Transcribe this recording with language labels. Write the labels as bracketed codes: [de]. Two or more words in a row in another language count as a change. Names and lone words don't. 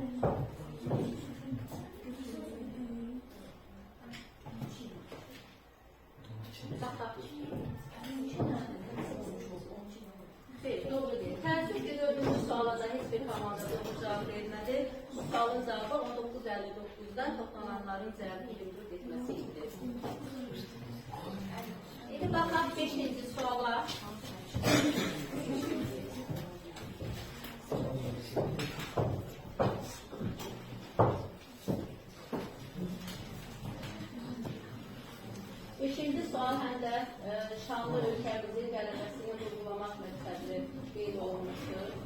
[tr] Hayır, doğru değil. [az] Təəssüf ki, 4. [tr] suala da hiçbir komanda doğru cevap vermedi. Bu sualın cevabı 1959'dan toplananların cevabı 24 etmesiydi. Şimdi bakalım 5. suala. [az] Beşinci sual həm də şanlı ölkəmizin qələbəsini vurgulamaq məqsədli qeyd olunmuşdur.